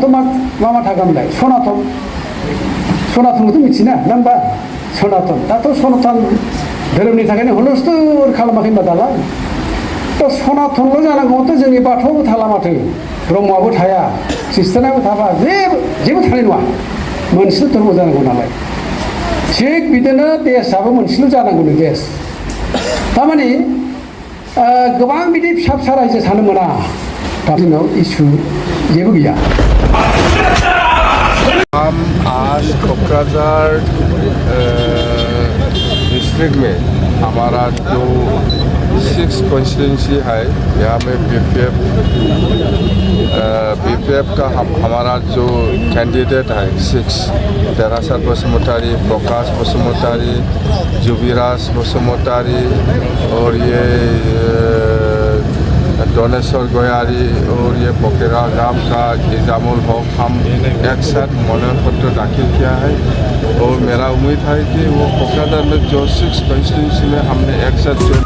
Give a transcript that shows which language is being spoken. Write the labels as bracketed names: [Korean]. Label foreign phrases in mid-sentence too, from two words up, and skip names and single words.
[Bodo] मा थागोनलाय सनातनखौथ' मिथिना नङा होमबा सनातन दाथ' सनातन धोरोमनि थाखायनो हुलस्थुर खालामाखै होनबा दालाय थ' सनातनल' जानांगौबाथ' जोंनि बाथौआबो थाला माथो ब्रह्मआबो थाया ख्रिस्टानाबो थाबा जेबो थानाय नङा मोनसेल' धर्म जानांगौ नालाय थिग बिदिनो देशआबो मोनसेल' जानांगौनो देश थारमाने गोबां बिदि फिसा फिसा रायजो थानो मोना दा जोंनाव इसु जेबो गैया [Hindi] हम आज कोकराझार डिस्ट्रिक्ट में हमारा जो 6 कॉन्स्टिट्यूंसी है यहाँ में बीपीएफ का हमारा जो कैंडिडेट है 6 देरासर बसुमतारी प्रकाश बसुमतारी जुबिराज बसुमतारी और ये डोनेश्वर गोयारी और ये बोकेरा गांव का निजामुल हक हम एक साथ मनोनयन पत्र दाखिल किया है और मेरा उम्मीद है कि वो कोकराझार में जो 6 कॉन्स्टिट्यूंसी में हमने एक साथ